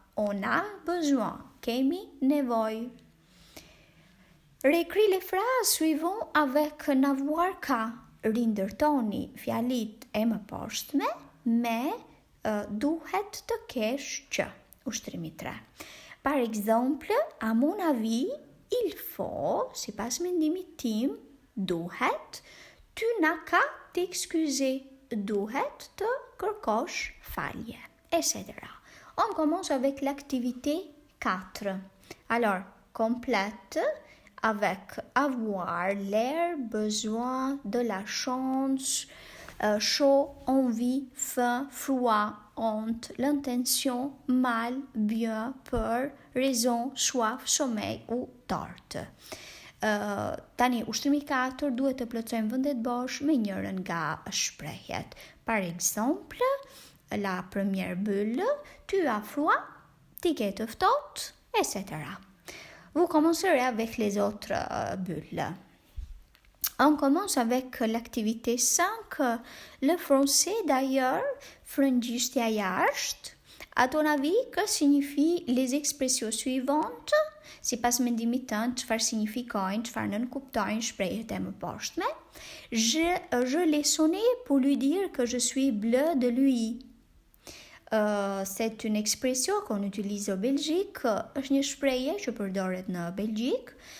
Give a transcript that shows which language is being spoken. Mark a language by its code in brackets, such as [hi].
[fr] On a besoin. [sq] Kemi nevojë. [fr] Réécris les phrases suivantes avec n'avoir qu'à. [sq] Rindërtoni fjalit e mëposhtme me duhet të kesh që. Ushtrimi 3. [fr] Par exemple, à mon avis, il faut, [sq] sipas mendimit tim, duhet, [fr] tu n'as qu'à t'excuser. [sq] Duhet të kërkosh falje, etc. [fr] On commence avec l'activité 4. Alors, complète avec avoir, l'air, besoin, de la chance, chaud, envie, faim, froid, honte, l'intention, mal, bien, peur, raison, soif, sommeil ou tort. [sq] Tani, ushtrimi 4 duhet të plotësojmë vendet bosh me njërin nga shprehjet. [fr] Par exemple, la première bulle, tu as froid, [sq] ti ke të ftohtë, [fr] etc. Vous commencerez avec les autres bulles. On commence avec l'activité 5, le français d'ailleurs, [sq] frëngjishtja jashtë. [fr] À ton avis, que signifient les expressions suivantes? [sq] Sipas mendimit tënd, çfarë signifikojnë, çfarë nënkuptojnë shprehjet e mëposhtme? [fr] Je l'ai sonné pour lui dire que je suis bleu de lui. C'est une expression qu'on utilise au Belgique. [sq] Është një shprehje që përdoret në Belgjik.